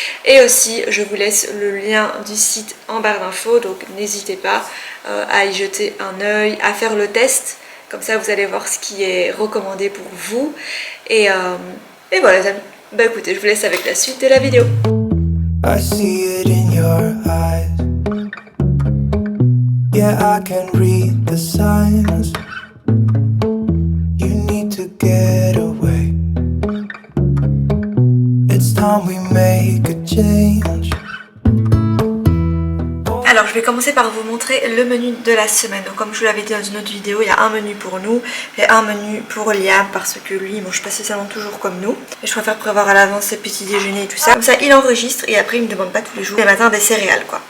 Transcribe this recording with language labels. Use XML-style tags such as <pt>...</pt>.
<fr>Et aussi, je vous laisse le lien du site en barre d'infos. Donc n'hésitez pas à y jeter un œil, à faire le test. Comme ça, vous allez voir ce qui est recommandé pour vous. Et voilà les amis. Bah écoutez, je vous laisse avec la suite de la vidéo.</fr> <en>I see it in your eyes. Yeah, I can read the signs. You need to get away. It's time we make a change.</en> <fr>Alors je vais commencer par vous montrer le menu de la semaine. Donc comme je vous l'avais dit dans une autre vidéo, il y a un menu pour nous et un menu pour Liam parce que lui il mange pas spécialement toujours comme nous. Et je préfère prévoir à l'avance ses petits déjeuners et tout ça. Comme ça il enregistre et après il me demande pas tous les jours les matins des céréales quoi.</fr>